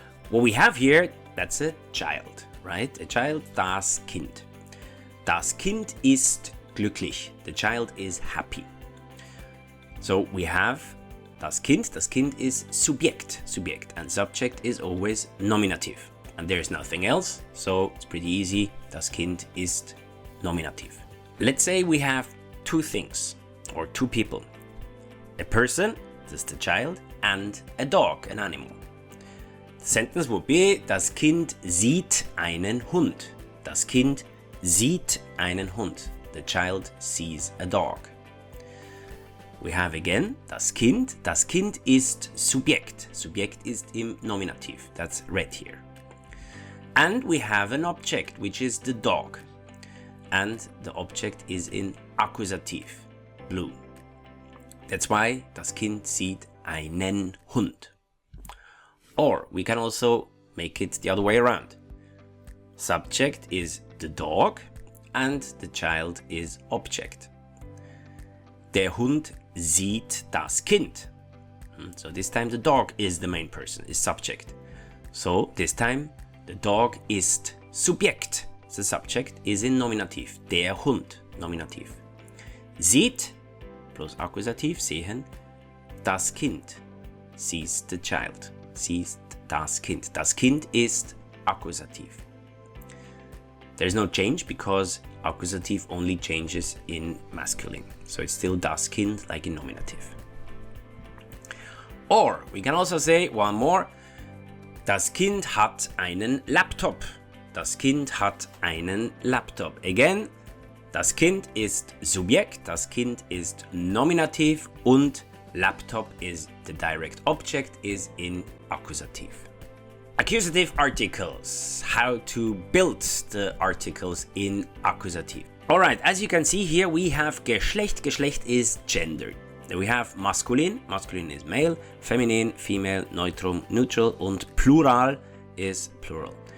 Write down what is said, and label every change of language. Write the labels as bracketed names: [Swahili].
[English] What we have here, that's a child, right? A child, das Kind. [German] Das Kind ist glücklich. [English] The child is happy. So we have das Kind is Subjekt, and subject is always nominative. And there's nothing else, so it's pretty easy. [German] Das Kind ist nominative. [English] Let's say we have two things, or two people. A person, that's the child, and a dog, an animal. The sentence would be, [German] das Kind sieht einen Hund. Das Kind sieht einen Hund. [English] The child sees a dog. We have again [German] das Kind. Das Kind ist Subjekt. Subjekt ist im Nominativ. [English] That's red here. And we have an object, which is the dog. And the object is in Akkusativ, blue. That's why [German] das Kind sieht einen Hund. [English] Or we can also make it the other way around. Subject is the dog and the child is object. [German] Der Hund sieht das Kind. [English] So this time the dog is the main person, is subject. So this time the dog ist Subjekt. The subject is in nominativ. [German] Der Hund, nominativ. Sieht plus Akkusativ, sehen, das Kind. [English] Sees the child. [German] Sees das Kind. Das Kind ist Akkusativ. [English] There's no change because accusative only changes in masculine. So it's still das Kind like in nominative. Or we can also say one more. [German] Das Kind hat einen Laptop. Das Kind hat einen Laptop. Again, das Kind ist Subjekt, das Kind ist nominativ und Laptop [English] is the direct object, is in accusative. Accusative articles. How to build the articles in accusative. Alright, as you can see here we have Geschlecht. Geschlecht is gender. Then we have maskulin. Maskulin is male. Feminin, female. Neutrum, neutral. Und plural is plural.